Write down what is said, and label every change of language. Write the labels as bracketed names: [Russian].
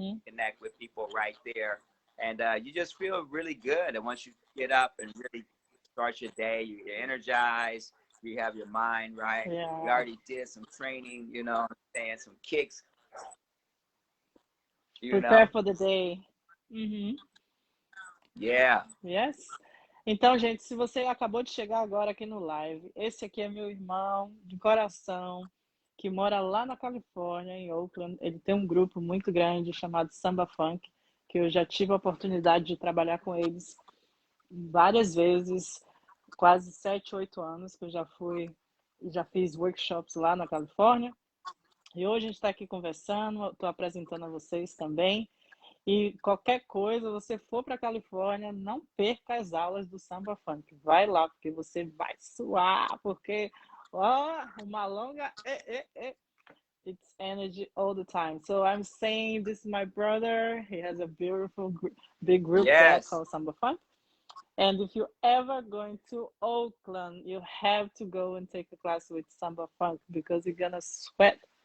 [English] you connect with people right there, and you just feel really good. And once you get up and really start your day, you're energized, you have your mind right. We Yeah. already did some training, you know, and some kicks, you Prepare know. for the day. Uhum. Yeah. Yes. [Portuguese] Então, gente, se você acabou de chegar agora aqui no live, esse aqui é meu irmão de coração, que mora lá na Califórnia, em Oakland. Ele tem um grupo muito grande chamado Samba Funk, que eu já tive a oportunidade de trabalhar com eles várias vezes, quase 7, 8 anos que eu já fiz workshops lá na Califórnia. E hoje a gente está aqui conversando, estou apresentando a vocês também. E qualquer coisa, você for para a Califórnia, não perca as aulas do Samba Funk. Vai lá, porque você vai suar, porque uma longa [English] it's energy all the time. So I'm saying this is my brother. He has a beautiful big group there Yes. called Samba Funk. And if you're ever going to Oakland, you have to go and take a class with Samba Funk because you're gonna sweat.